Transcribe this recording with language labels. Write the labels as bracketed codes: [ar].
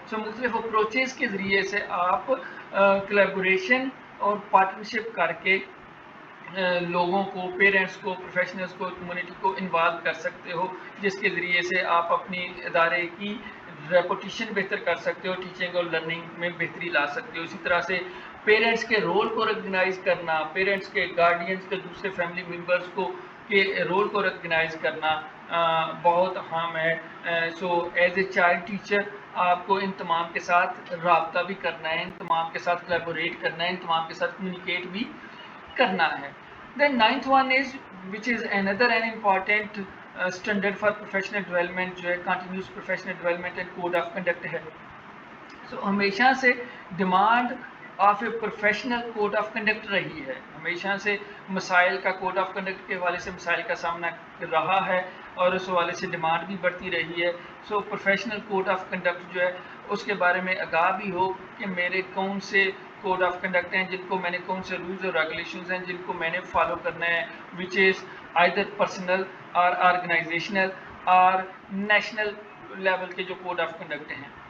[ur] مختلف اپروچز کے ذریعے سے آپ کلیبوریشن اور پارٹنرشپ کر کے لوگوں کو, پیرنٹس کو, پروفیشنلز کو, کمیونٹی کو انوالو کر سکتے ہو, جس کے ذریعے سے آپ اپنی ادارے کی ریپوٹیشن بہتر کر سکتے ہو, ٹیچنگ اور لرننگ میں بہتری لا سکتے ہو. اسی طرح سے پیرنٹس کے رول کو ریکگنائز کرنا, پیرنٹس کے گارڈینس کے دوسرے فیملی ممبرس کو کے رول کو ریکگنائز کرنا بہت اہم ہے. [en] so as a child teacher [ur] آپ کو ان تمام کے ساتھ رابطہ بھی کرنا ہے, ان تمام کے ساتھ کلیبوریٹ کرنا ہے, ان تمام کے ساتھ کمیونیکیٹ بھی کرنا ہے. [en] Then ninth one is, which is another an important standard for professional development, [ur] جو ہے [en] continuous professional development and code of conduct ہے. [ur] So ہمیشہ سے [en] demand of a professional code of conduct [ur] رہی ہے, ہمیشہ سے مسائل کا کوڈ آف کنڈکٹ کے حوالے سے مسائل کا سامنا رہا ہے اور اس حوالے سے ڈیمانڈ بھی بڑھتی رہی ہے. سو پروفیشنل کوڈ آف کنڈکٹ جو ہے اس کے بارے میں آگاہ بھی ہو کہ میرے کون سے کوڈ آف کنڈکٹ ہیں, جن کو میں نے, کون سے رولز اور ریگولیشنز ہیں جن کو میں نے فالو کرنا ہے, [en] which is either personal or organizational [ur] اور نیشنل لیول کے جو کوڈ آف کنڈکٹ ہیں.